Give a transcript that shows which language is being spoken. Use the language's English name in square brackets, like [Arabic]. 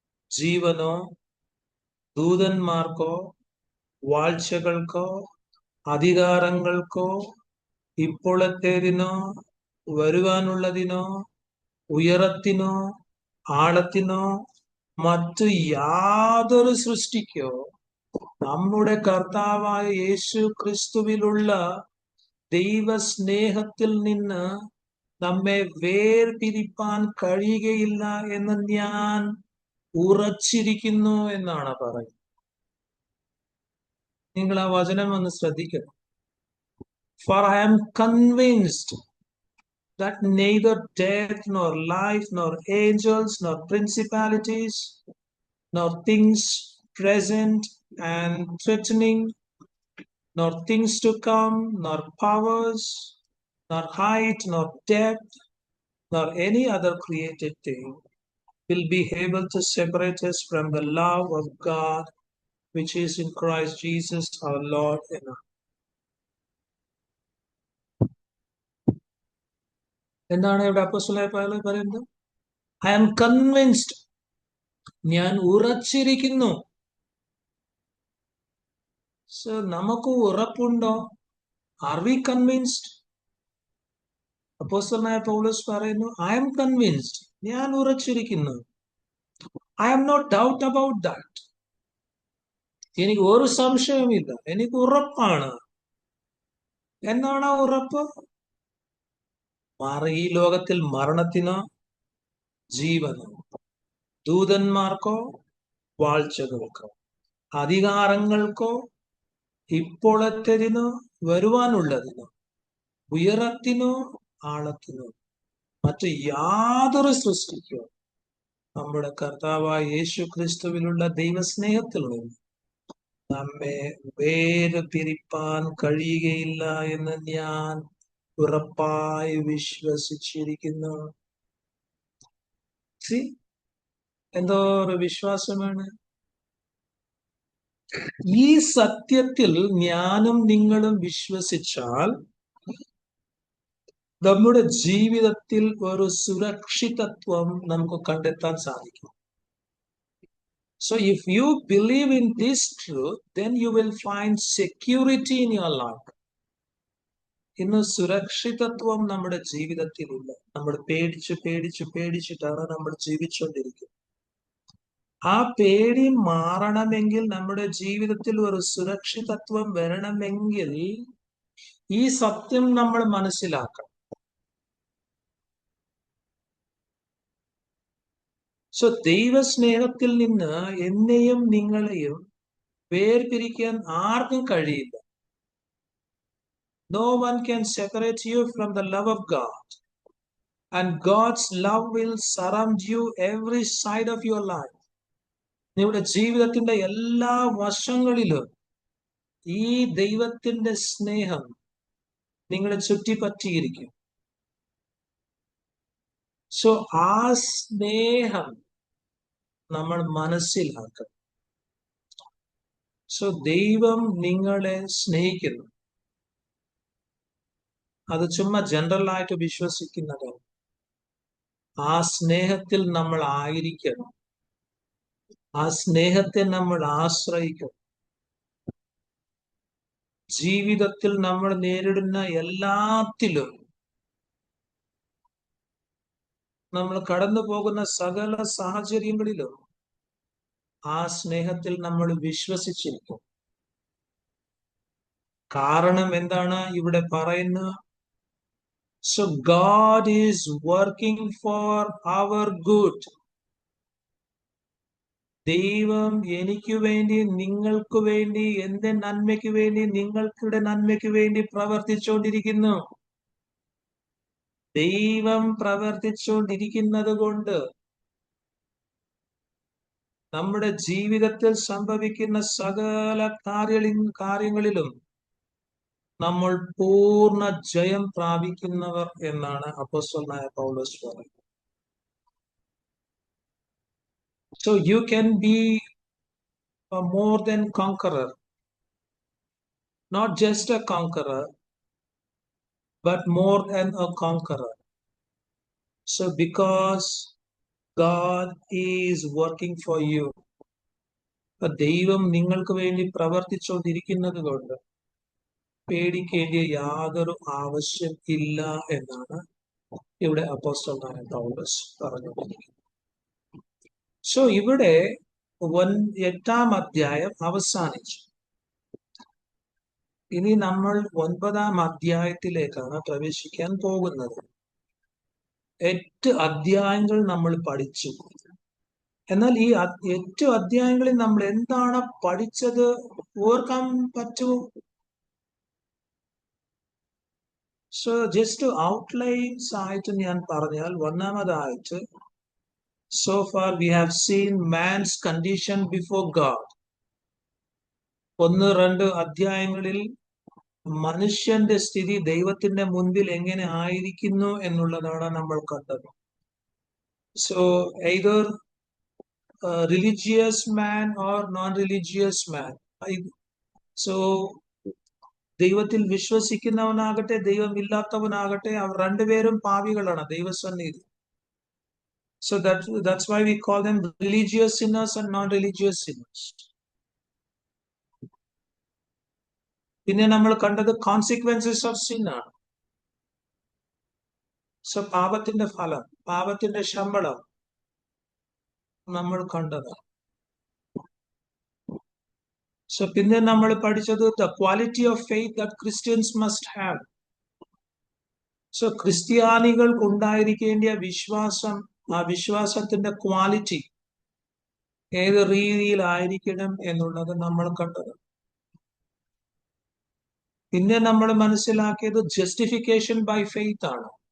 [Malayalam] ജീവനോ ദൂതന്മാർക്കോ വാഴ്ചകൾക്കോ അധികാരങ്ങൾക്കോ ഇപ്പോഴത്തേതിനോ വരുവാനുള്ളതിനോ ഉയരത്തിനോ ആഴത്തിനോ മറ്റു യാതൊരു സൃഷ്ടിക്കോ നമ്മുടെ കർത്താവായ യേശു ക്രിസ്തുവിലുള്ള ദൈവസ്നേഹത്തിൽ നിന്ന് നമ്മെ വേർപിരിപ്പാൻ കഴിയുകയില്ല എന്ന് ഞാൻ ഉറച്ചിരിക്കുന്നു എന്നാണ് പറയുന്നത്. നിങ്ങൾ ആ വചനം ഒന്ന് ശ്രദ്ധിക്കണം. [English] For I am convinced that neither death nor life nor angels nor principalities nor things present and threatening nor things to come nor powers nor height nor depth nor any other created thing will be able to separate us from the love of God which is in Christ Jesus our Lord. [Malayalam] എന്താണ് ഇവിടെ അപ്പോസ്തലനായ പൗലോസ് പറയുന്നത്? [English] I am convinced, [Malayalam] ഞാൻ ഉറച്ചിരിക്കുന്നു. [English] So [Malayalam] നമുക്ക് ഉറപ്പുണ്ടോ? [English] Are we convinced? [Malayalam] അപ്പോസ്തലനായ പൗലോസ് പറയുന്നു, [English] I am convinced, [Malayalam] ഞാൻ ഉറച്ചിരിക്കുന്നു. [English] I have no doubt about that. [Malayalam] എനിക്ക് ഒരു സംശയമില്ല, എനിക്ക് ഉറപ്പാണ്. എന്താണ് ഉറപ്പ്? ഈ ലോകത്തിൽ മരണത്തിനോ ജീവനോ ദൂതന്മാർക്കോ വാഴ്ചകൾക്കോ അധികാരങ്ങൾക്കോ ഇപ്പോഴത്തേതിനോ വരുവാനുള്ളതിനോ ഉയരത്തിനോ ആഴത്തിനോ മറ്റു യാതൊരു സൃഷ്ടിക്കോ നമ്മുടെ കർത്താവായ യേശു ക്രിസ്തുവിലുള്ള ദൈവസ്നേഹത്തിൽ നിന്ന് നമ്മെ വേർപിരിപ്പാൻ കഴിയുകയില്ല എന്ന് ഞാൻ ഉറപ്പായി വിശ്വസിച്ചിരിക്കുന്നു. എന്തോ ഒരു വിശ്വാസമാണ്. ഈ സത്യത്തിൽ ഞാനും നിങ്ങളും വിശ്വസിച്ചാൽ നമ്മുടെ ജീവിതത്തിൽ ഒരു സുരക്ഷിതത്വം നമുക്ക് കണ്ടെത്താൻ സാധിക്കും. [English] So if you believe in this truth, then you will find security in your life. [Malayalam] ഇന്ന് സുരക്ഷിതത്വം നമ്മുടെ ജീവിതത്തിലില്ല. നമ്മൾ പേടിച്ചിട്ടാണ് നമ്മൾ ജീവിച്ചുകൊണ്ടിരിക്കുന്നത്. ആ പേടി മാറണമെങ്കിൽ, നമ്മുടെ ജീവിതത്തിൽ ഒരു സുരക്ഷിതത്വം വരണമെങ്കിൽ ഈ സത്യം നമ്മൾ മനസ്സിലാക്കണം. സോ ദൈവസ്നേഹത്തിൽ നിന്ന് എന്നെയും നിങ്ങളെയും വേർപിരിക്കാൻ ആർക്കും കഴിയില്ല. [English] No one can separate you from the love of God. And God's love will surround you every side of your life. [Malayalam] നിങ്ങളുടെ ജീവിതത്തിന്റെ എല്ലാ വശങ്ങളിലും ഈ ദൈവത്തിന്റെ സ്നേഹം നിങ്ങളെ ചുറ്റിപ്പറ്റിയിരിക്കും. സോ ആ സ്നേഹം നമ്മൾ മനസ്സിലാക്കണം. സോ ദൈവം നിങ്ങളെ സ്നേഹിക്കുന്നു. അത് ചുമ്മാ ജനറൽ ആയിട്ട് വിശ്വസിക്കുന്നതാണ്. ആ സ്നേഹത്തിൽ നമ്മൾ ആയിരിക്കണം. ആ സ്നേഹത്തെ നമ്മൾ ആശ്രയിക്കണം. ജീവിതത്തിൽ നമ്മൾ നേരിടുന്ന എല്ലാത്തിലും, നമ്മൾ കടന്നു പോകുന്ന സകല സാഹചര്യങ്ങളിലും ആ സ്നേഹത്തിൽ നമ്മൾ വിശ്വസിച്ചിരിക്കും. കാരണം എന്താണ് ഇവിടെ പറയുന്നത്? [English] So God is working for our good. [Malayalam] ദൈവം എനിക്ക് വേണ്ടി, നിങ്ങൾക്ക് വേണ്ടി, എന്റെ നന്മയ്ക്ക് വേണ്ടി, നിങ്ങൾക്കുടെ നന്മയ്ക്ക് വേണ്ടി പ്രവർത്തിച്ചുകൊണ്ടിരിക്കുന്നു. ദൈവം പ്രവർത്തിച്ചുകൊണ്ടിരിക്കുന്നത് കൊണ്ട് നമ്മുടെ ജീവിതത്തിൽ സംഭവിക്കുന്ന സകല കാര്യങ്ങളിലും നമ്മൾ പൂർണ്ണ ജയം പ്രാപിക്കുന്നവർ എന്നാണ് അപ്പോസ്തലനായ പൗലോസ് പറയുന്നത്. [English] So you can be a more than conqueror, not just a conqueror, but more than a conqueror. So because God is working for you, [Malayalam] ദൈവം നിങ്ങൾക്ക് വേണ്ടി പ്രവർത്തിച്ചുകൊണ്ടിരിക്കുന്നത് കൊണ്ട് പേടിക്കേണ്ട യാതൊരു ആവശ്യം ഇല്ല എന്നാണ് ഇവിടെ അപ്പോസ്തലനായ പൗലോസ് പറഞ്ഞുകൊണ്ടിരിക്കുന്നത്. സോ ഇവിടെ 8-ാം അധ്യായം അവസാനിച്ചു. ഇനി നമ്മൾ 9-ാം അധ്യായത്തിലേക്കാണ് പ്രവേശിക്കാൻ പോകുന്നത്. 8 അധ്യായങ്ങൾ നമ്മൾ പഠിച്ചു. എന്നാൽ ഈ 8 അധ്യായങ്ങളിൽ നമ്മൾ എന്താണ് പഠിച്ചത് ഓർക്കാൻ പറ്റുമോ? [English] so just outlines [Malayalam] ആയിട്ട് ഞാൻ പറഞ്ഞാൽ, ഒന്നാമതായിട്ട് [English] so far we have seen man's condition before God. [Malayalam] 1-2 അധ്യായങ്ങളിൽ മനുഷ്യന്റെ സ്ഥിതി ദൈവത്തിന്റെ മുൻപിൽ എങ്ങനെ ആയിരിക്കുന്നു എന്നുള്ളതാണ് നമ്മൾ കണ്ടത്. [English] So either religious man or non-religious man. [Malayalam] So ദൈവത്തിൽ വിശ്വസിക്കുന്നവനാകട്ടെ ദൈവമില്ലാത്തവനാകട്ടെ അവർ രണ്ടുപേരും പാപികളാണ് ദൈവസന്നിധി. [English] So that's why we call them religious sinners and non-religious sinners. [Malayalam] പിന്നെ നമ്മൾ കണ്ടത് [English] consequences of sin [Malayalam] ആണ്. സോ പാപത്തിന്റെ ഫലം, പാപത്തിന്റെ ശമ്പളം നമ്മൾ കണ്ടതാണ്. [English] so [Malayalam] പിന്നെ നമ്മൾ പഠിച്ചത് [English] the quality of faith that Christians must have. [Malayalam] So ക്രിസ്ത്യാനികൾക്ക് ഉണ്ടായിരിക്കേണ്ട വിശ്വാസം, ആ വിശ്വാസത്തിന്റെ ക്വാളിറ്റി ഏത് രീതിയിലായിരിക്കണം എന്നുള്ളത് നമ്മൾ കണ്ടത്. പിന്നെ നമ്മൾ മനസ്സിലാക്കിയത് [English] justification by faith [Malayalam] ആണ്.